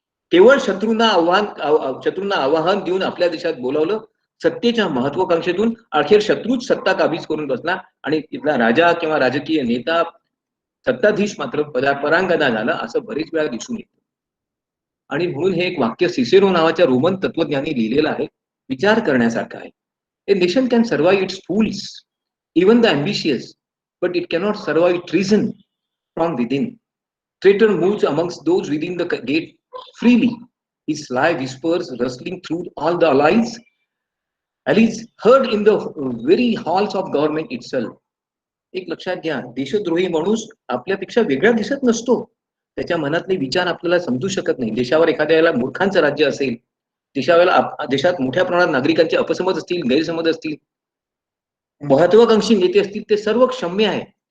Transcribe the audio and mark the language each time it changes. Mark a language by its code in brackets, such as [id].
[mr] केवळ शत्रूंना आव्हान देऊन आपल्या देशात बोलावलं, सत्तेच्या महत्वाकांक्षेतून अखेर शत्रूच सत्ता काबीज करून बसला आणि तिथला राजा किंवा राजकीय नेता सत्ताधीश मात्र परांगदा झाला, असं बरेच वेळा दिसून येतं. आणि म्हणून हे एक वाक्य सिसेरो नावाच्या रोमन तत्वज्ञानी लिहिलेलं आहे, विचार करण्यासारखं आहे. [en] A nation can survive its fools, even the ambitious, but it cannot survive treason from within. Traitor moves amongst those within the gate freely. His sly whispers rustling through all the allies heard in the very halls of government itself. [mr] एक लक्षात घ्या, देशद्रोही माणूस आपल्यापेक्षा वेगळा दिसत नसतो. त्याच्या मनातले विचार आपल्याला समजू शकत नाही. देशावर एखाद्या वेळेला मूर्खांचं राज्य असेल, देशात मोठ्या प्रमाणात नागरिकांचे अपसमज असतील, गैरसमज असतील, महत्वाकांक्षी नेते असतील, ते सर्व क्षम्य आहे.